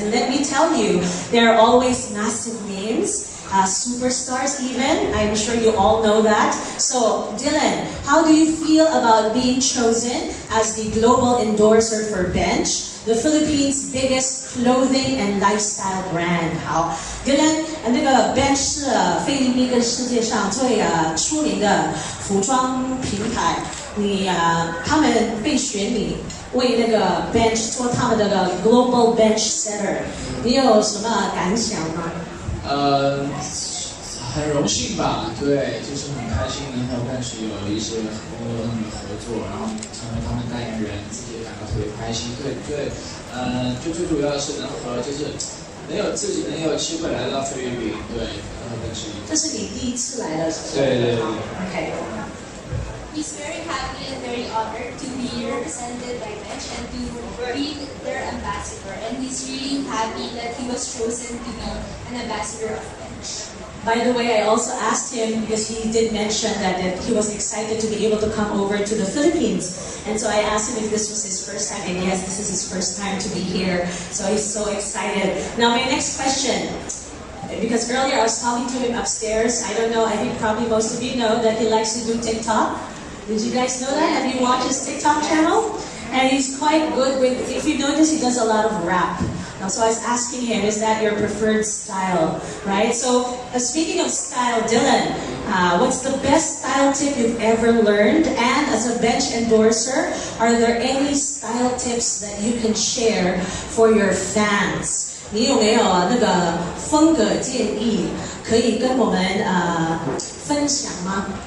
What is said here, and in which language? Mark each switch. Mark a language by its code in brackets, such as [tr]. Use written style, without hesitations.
[en] And let me tell you, there are always massive names, superstars even. I'm sure you all know that. So, Dylan, how do you feel about being chosen as the global endorser for Bench, the Philippines' biggest clothing and lifestyle brand? [zh] 好 ，Dylan， 那个 Bench 是菲律宾跟世界上最出名的服装品牌。他们被选你为那个 Bench 做他们的 Global Bench Setter， 你有什么感想吗？很荣幸吧，对，就是很开心能和 Bench 有一些合作，然后成为他们代言人，自己也感到特别开心。对，就最主要的是能和自己能有机会来到菲律宾，对，和 Bench。这是你第一次来的，对。 OK。 [en] He's very happy and very honored to be represented by Bench and to be their ambassador. And he's really happy that he was chosen to be an ambassador of Bench. By the way, I also asked him, because he did mention that he was excited to be able to come over to the Philippines. And so I asked him if this was his first time, and yes, this is his first time to be here. So he's so excited. Now my next question, because earlier I was talking to him upstairs. I don't know, I think probably most of you know that he likes to do TikTok. Did you guys know that? Have you watched his TikTok channel? And he's quite good with, if you notice, he does a lot of rap. Now, so I was asking him, is that your preferred style, right? So, speaking of style, Dylan, what's the best style tip you've ever learned? And as a Bench endorser, are there any style tips that you can share for your fans? [zh] 你有没有那个风格建议可以跟我们分享吗？